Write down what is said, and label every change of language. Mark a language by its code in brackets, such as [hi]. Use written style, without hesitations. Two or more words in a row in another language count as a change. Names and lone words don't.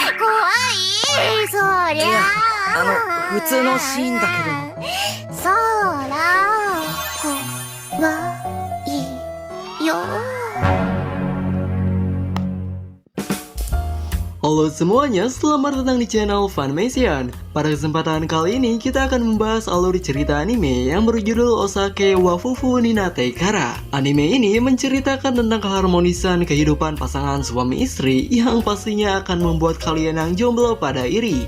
[ja] いそりゃ普通のシーンだけど。そらこわいよ。 [id] Halo semuanya, selamat datang di channel Funimation. Pada kesempatan kali ini kita akan membahas alur cerita anime yang berjudul Osake wa Fufu ni Nate Kara. Anime ini menceritakan tentang keharmonisan kehidupan pasangan suami istri yang pastinya akan membuat kalian yang jomblo pada iri.